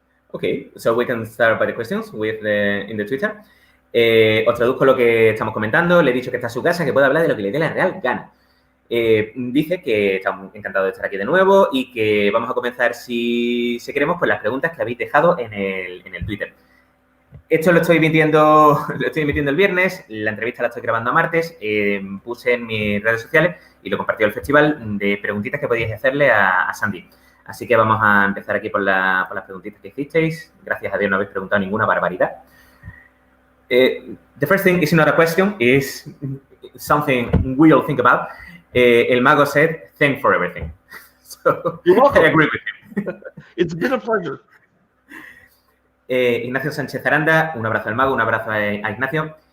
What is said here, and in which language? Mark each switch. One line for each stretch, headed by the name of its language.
English: Okay, so we can start by the questions in the Twitter.
Spanish: Os traduzco lo que estamos comentando. Le he dicho que está en su casa, que puede hablar de lo que le dé la real gana. Dice que está encantado de estar aquí de nuevo y que vamos a comenzar, si queremos, pues las preguntas que habéis dejado en el Twitter. Esto lo estoy emitiendo el viernes, la entrevista la estoy grabando a martes, puse en mis redes sociales y lo compartí al festival de preguntitas que podíais hacerle a Sandy. Así que vamos a empezar aquí por las preguntitas que hicisteis. Gracias a Dios no habéis preguntado ninguna barbaridad.
English: The first thing is not a question, is something we all think about. El mago said, thanks for everything. So, you're welcome. I agree with him. It's been a pleasure.
Spanish: Ignacio Sánchez Aranda, un abrazo al mago, un abrazo a Ignacio.